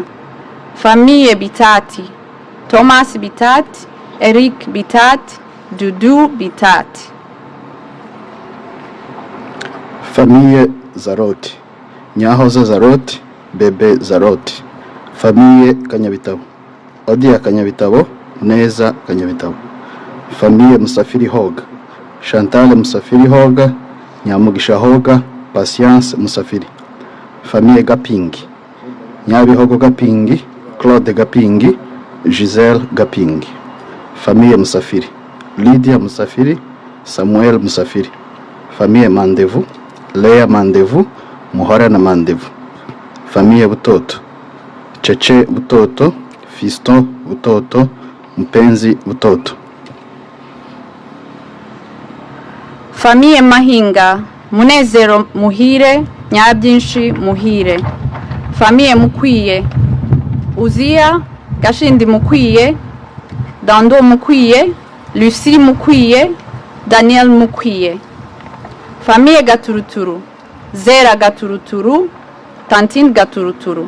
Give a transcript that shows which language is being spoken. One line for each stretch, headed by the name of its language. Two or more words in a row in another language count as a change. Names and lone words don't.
French: Famille Bitati, Thomas Bitati, Eric Bitati, Dudu Bitati. Famille Zaroti, Nyahoza Zaroti, Bebe Zaroti. Famille Kanyabitabo, Odia Kanyabitabo, Neza Kanyabitabo. Famille Musafiri Hoga, Chantal Musafiri Hoga, Nyamugisha Hoga, Patience Musafiri. Famille Gapingi, Nyabihogo Gapingi, Claude Gapingi, Giselle Gapingi. Famille Musafiri, Lydia Musafiri, Samuel Musafiri. Famille Mandevu, Lea Mandevu, Muhorana Mandevu. Famille Butoto, Cheche Butoto, Fiston Butoto, Mpenzi Butoto. Famille Mahinga, Munezero Muhire, Nyabyinshi Muhire. Famille Mukwiye, Uzia Gashindi Mukwiye, Dando Mukwiye, Lucie Mukwiye, Daniel Mukwiye. Famille Gaturuturu, Zera Gaturuturu, Tantine Gaturuturu.